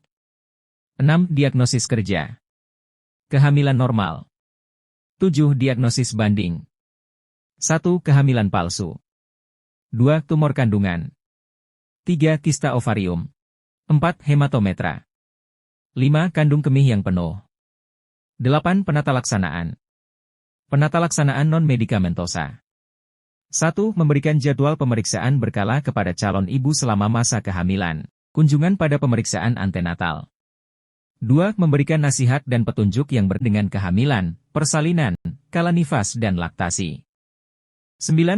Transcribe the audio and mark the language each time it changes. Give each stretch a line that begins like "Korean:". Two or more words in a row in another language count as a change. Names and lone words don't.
Indonesian: 6. Diagnosis kerja. Kehamilan normal. 7. Diagnosis banding. 1. Kehamilan palsu. 2. Tumor kandungan. 3. Kista ovarium. 4. Hematometra. 5. Kandung kemih yang penuh. 8. Penatalaksanaan. Penatalaksanaan non-medikamentosa. 1. Memberikan jadwal pemeriksaan berkala kepada calon ibu selama masa kehamilan. Kunjungan pada pemeriksaan antenatal. 2. Memberikan nasihat dan petunjuk yang berdengan kehamilan, persalinan, kala nifas dan laktasi. 9.